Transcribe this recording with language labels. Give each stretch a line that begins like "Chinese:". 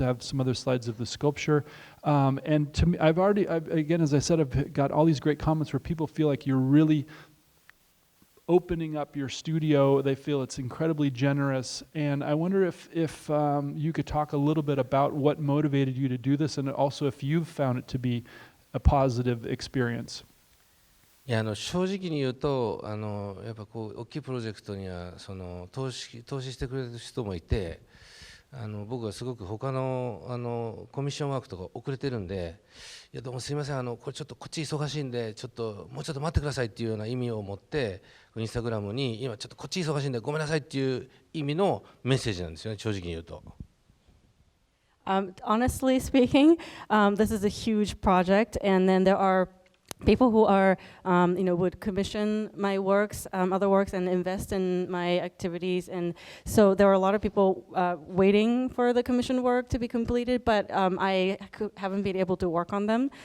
English: I have some other slides of the sculpture. And to me, again, as I said, I've got all these great comments where people feel like you're really opening up your studio. They feel it's incredibly generous. And I wonder if you could talk a little bit about what motivated you to do this, and also if you've found it to be a positive experience.
Japanese: いや正直に言うとやっぱこう大きいプロジェクトには投資してくれる人もいて、僕はすごく他のコミッションワークとか遅れてるんで、いやどうもすいません、これちょっとこっち忙しいんでちょっともうちょっと待ってくださいっていうような意味を持ってインスタグラムに今ちょっとこっち忙しいんでごめんなさいっていう意味のメッセージなんですよね、正直に言うと。
English: Honestly speaking, this is a huge project, and then there are people who are, would commission my works, other works, and invest in my activities. And so there are a lot of people waiting for the commissioned work to be completed, but I haven't been able to work on them.